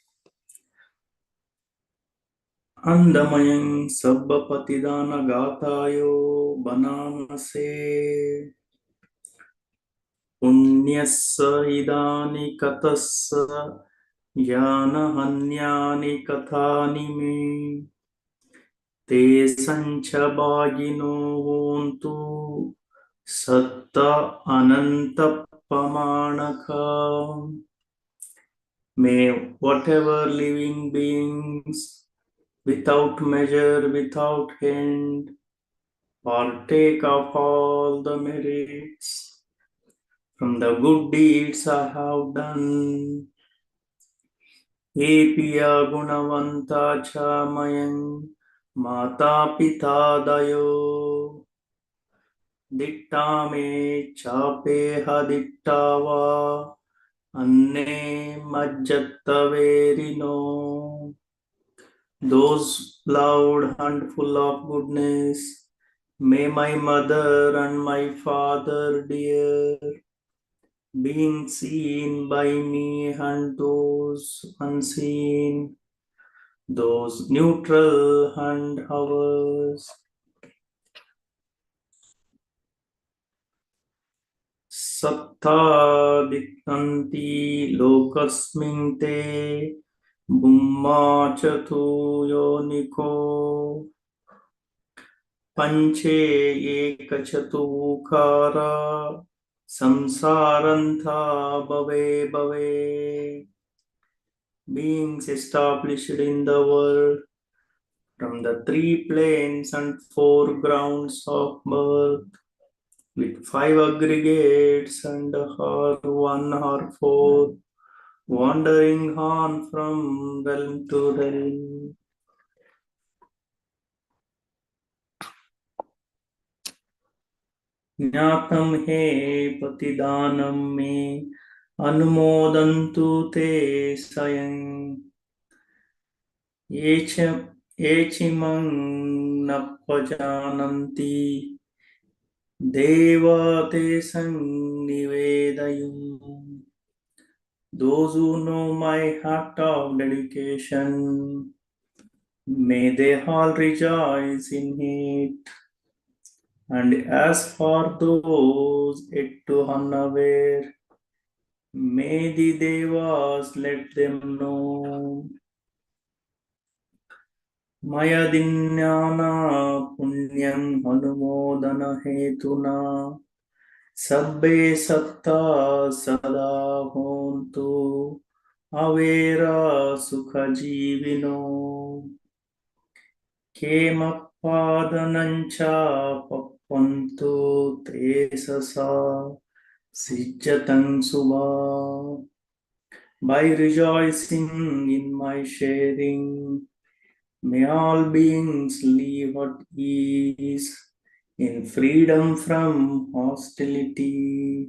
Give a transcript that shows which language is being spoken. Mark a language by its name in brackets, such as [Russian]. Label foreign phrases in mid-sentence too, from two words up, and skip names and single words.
[Pali] Andamayan Sabba Patidana Gatayo Banamase Punyassa Idani Katassa Yana Hanyani Kathani Me Te Sancha Bhagino Hontu Satta Ananta Pamanaka. [English] May whatever living beings without measure, without end, partake of all the merits from the good deeds I have done. [Pali] He piya gunavanta cha mayang mata pita dayo ditta me chape hadittava anne majjattaverino. [English] Those loud and full of goodness, may my mother and my father dear, being seen by me and those unseen, those neutral and ours. [Pali] Satta diktanti lokasmin te bumma chatu yoniko Panche ekachatukkara samsarantha bhave bhave. [English] Beings established in the world from the three planes and four grounds of birth, with five aggregates and one or four, wandering on from realm to realm. [Pali] ज्ञातं हे प्रतिदानं मे अनुमोदन्तु ते स्वयं ये चिमं न प्रजानन्ति देवा ते संनिवेदयम्. [English] Those who know my heart of dedication, may they all rejoice in it. And as for those yet to unaware, may the Devas let them know. [Pali] Maya dinyana punyam anumodana hetuna sabbe satta sada hontu avera sukha jivino kemappadanancha pappantu tesasa sijjatang subha. [English] By rejoicing in my sharing, may all beings live at ease, in freedom from hostility.